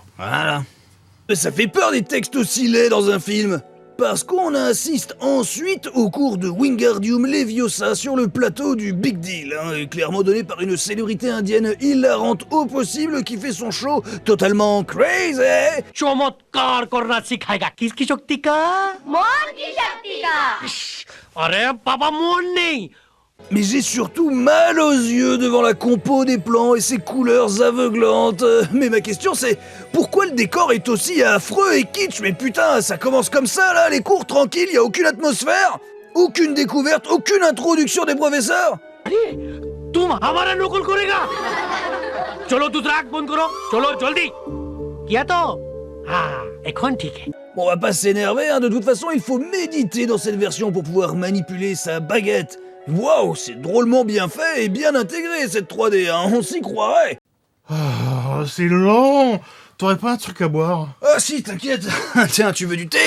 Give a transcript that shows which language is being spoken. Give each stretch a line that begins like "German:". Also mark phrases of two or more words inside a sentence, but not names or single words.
French: Voilà. Ça fait peur des textes aussi laids dans un film. Parce qu'on assiste ensuite au cours de Wingardium Leviosa sur le plateau du Big Deal, hein, clairement donné par une célébrité indienne hilarante au possible qui fait son show totalement crazy.
Hindi: चमत्कार करना सिखाएगा किसकी शक्ति का मौन की शक्ति का अरे पापा मोन नहीं
French: Mais j'ai surtout mal aux yeux devant la compo des plans et ses couleurs aveuglantes. Mais ma question c'est, pourquoi le décor est aussi affreux et kitsch ? Mais putain, ça commence comme ça là, les cours tranquilles, y a aucune atmosphère ? Aucune découverte, aucune introduction des professeurs ?
Hindi: तुम हमारा नकल करेगा चलो दूसरा आंख बंद करो चलो जल्दी किया तो हाँ এখন ठीक है
French: Bon, on va pas s'énerver, hein, de toute façon il faut méditer dans cette version pour pouvoir manipuler sa baguette. Waouh, c'est drôlement bien fait et bien intégré cette 3D, hein, on s'y croirait. Ah, c'est long. T'aurais pas un truc à boire ? Ah si, t'inquiète. Tiens, tu veux du thé ?